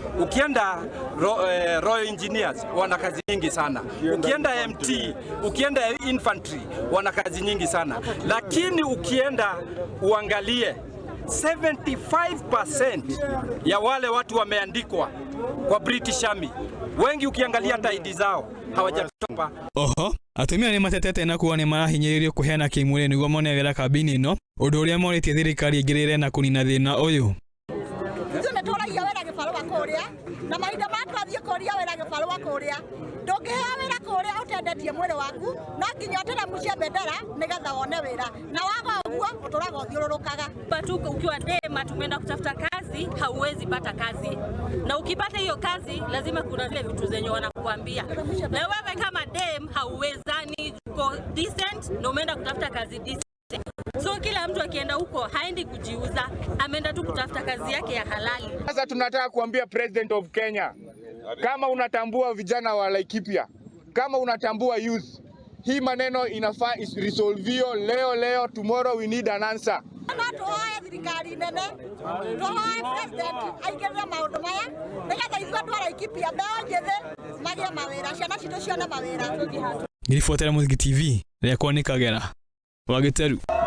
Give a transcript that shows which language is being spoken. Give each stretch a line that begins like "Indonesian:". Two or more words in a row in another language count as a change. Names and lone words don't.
Swahili: Ukienda Royal Engineers wana kazi nyingi sana. Ukienda MT, ukienda Infantry wana kazi nyingi sana. Lakini ukienda uangalie 75% ya wale watu wameandikwa kwa British Army. Wengi ukiangalia hata ID zao hawajatopa.
Kikuyu: Oho, atumia ni matetete na kuwa ni marahinyiririo kuheana kimwire niguo mone wira kambi-ini ino undu uria moritie thirikari ingirire na kunina thina uyu. Tune toragia wira gibarua kuria na mahinda matwathie kuria wira gibarua kuria ndungihea wira kuria utendetie mwiri waku no nginya tena mucie bendera nigetha wone wira na waga uguo uturaga uthiururukaga.
Swahili: Patuko ukiwa dema tumeenda kutafuta kazi hauwezi pata kazi, na ukipata hiyo kazi lazima kuna zile vitu zenye wanakuambia, na wewe kama dem hauwezani uko decent na umeenda kutafuta kazi decent. So kila mtu akienda huko haendi kujiuza, ameenda tu kutafuta kazi yake ya halali. Sasa tunataka kuambia
English: President of Kenya,
Swahili: kama unatambua vijana wa Laikipia, kama unatambua youth, hii maneno inafaa resolvio leo,
English: tomorrow we need an answer.
Kikuyu: Tuhoe thirikari nene, tuhoe president aigirira maundu maya nigetha ithuĩ andũ a Laikipia mbeũ njĩthĩ magĩe mawĩra, ciana citũ cione mawĩra. Ngirifuatĩra Nanyuki TV rĩakwa nĩ Kagera wa Gĩteru.